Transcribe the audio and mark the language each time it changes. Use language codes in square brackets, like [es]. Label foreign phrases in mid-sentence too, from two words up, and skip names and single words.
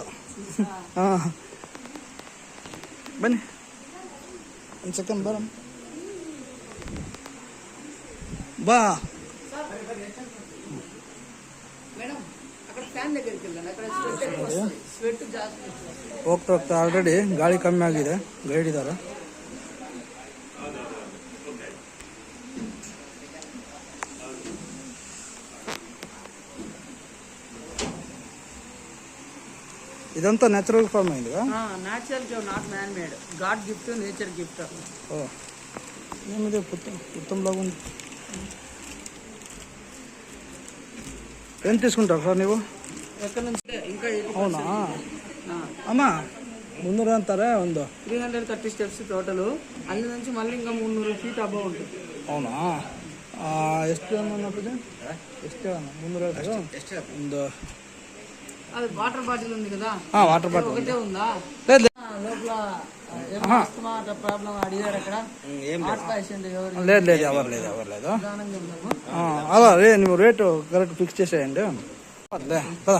[kn] ಹಾಂ ಬನ್ನಿ ಒಂದು ಸೆಕೆಂಡ್ ಬರ ಬಾ. ಹೋಗ್ತಾ ಹೋಗ್ತಾ ಆಲ್ರೆಡಿ ಗಾಳಿ ಕಮ್ಮಿ ಆಗಿದೆ. ಗೈಡ್ ಇದ್ದಾರೆ. [te] ఇదంతా [en] natural form [te] అయింది [en] Natural not man made, God gift, nature gift. [te] ఓ ఏమిది పుత్తంలాగా ఉంది. ఎంత తీసుకుంటారు సార్ ನೀವು? ఎక్కడి నుంచి ఇంకా అవునా అమ్మ, 300 అంటారా? ಒಂದು 330 [en] steps total. [te] ಅಲ್ಲಿ నుంచి మళ్ళీ ఇంకా 300 [en] feet above [te] ఉంటుంది. అవునా, [kn] ಎಷ್ಟು ಅನ್ನೋದು ಎಷ್ಟು 300 ಒಂದು. [te] అది [en] water bottle [te] ఉంది కదా, [en] water bottle [te] ఒకటే ఉందా? లేదు లోపల ప్రాబ్లం అడిగారు అక్కడ. లేదు లేదు ఎవరు లేదు అలా రే నువ్వు రేటు [en] correct fix [te] చేసేయండి. పద